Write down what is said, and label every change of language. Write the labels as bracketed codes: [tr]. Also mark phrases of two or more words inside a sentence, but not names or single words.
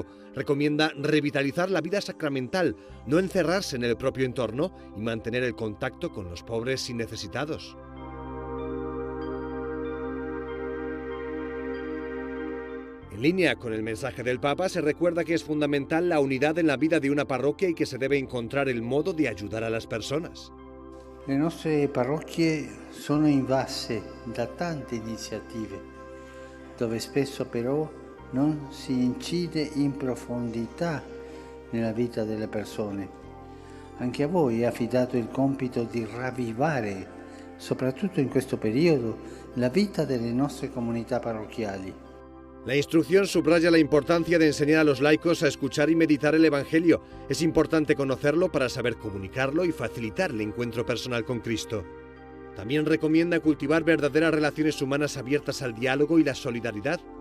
[es] Recomienda revitalizar la vida sacramental, no encerrarse en el propio entorno y mantener el contacto con los pobres y necesitados. En línea con el mensaje del Papa, se recuerda que es fundamental la unidad en la vida de una parroquia y que se debe encontrar el modo de ayudar a las personas. [it] Le nostre parrocchie sono invase da tante iniziative, dove spesso però non si incide in profondità nella vita delle persone. Anche a voi è affidato il compito di ravvivare, soprattutto in questo periodo, la vita delle nostre comunità parrocchiali. [es] La instrucción subraya la importancia de enseñar a los laicos a escuchar y meditar el Evangelio. Es importante conocerlo para saber comunicarlo y facilitar el encuentro personal con Cristo. También recomienda cultivar verdaderas relaciones humanas abiertas al diálogo y la solidaridad.